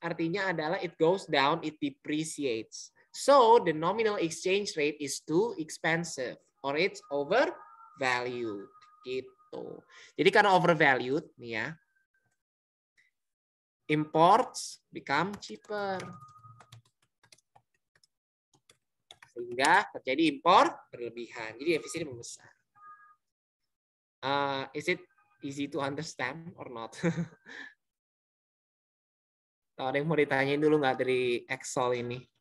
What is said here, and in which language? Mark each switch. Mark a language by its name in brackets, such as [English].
[Indonesian] Artinya adalah [English] it goes down, it depreciates. So, the nominal exchange rate is too expensive or it's overvalued. [Indonesian] Gitu. Jadi karena overvalued, nih ya, [English] imports become cheaper. [Indonesian] Sehingga terjadi impor berlebihan. Jadi defisitnya membesar. [English] Is it easy to understand or not? [Indonesian] Kalau ada yang mau ditanyain dulu nggak dari Excel ini?